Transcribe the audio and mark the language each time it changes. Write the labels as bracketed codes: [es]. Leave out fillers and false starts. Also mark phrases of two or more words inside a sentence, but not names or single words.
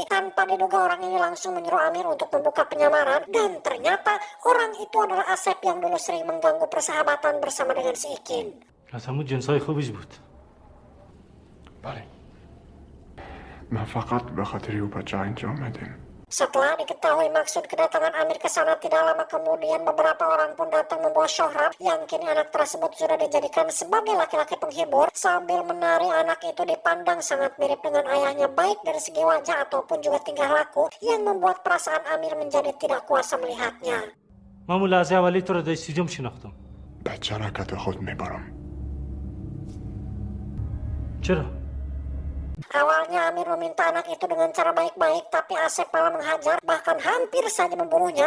[id] Tanpa diduga orang ini langsung menyuruh Amir untuk membuka penyamaran dan ternyata orang itu adalah Asep yang dulu sering mengganggu persahabatan bersama dengan si Ikin. [fa] از همون جنسای خوبیش بود. بله من فقط به خاطر او بچه اینجا آمدیم. [id] Setelah diketahui maksud kedatangan Amir ke sana, tidak lama kemudian beberapa orang pun datang membawa Sohrab yang kini anak tersebut sudah dijadikan sebagai laki-laki penghibur. Sambil menari, anak itu dipandang sangat mirip dengan ayahnya baik dari segi wajah ataupun juga tingkah laku yang membuat perasaan Amir menjadi tidak kuasa melihatnya. [fa] من اون لحظه اولی تو رو در استودیوم شناختم. بچه را کت خود میبرم. چرا؟ [id] Awalnya Amir meminta anak itu dengan cara baik-baik, tapi Asep malah menghajar, bahkan hampir saja membunuhnya.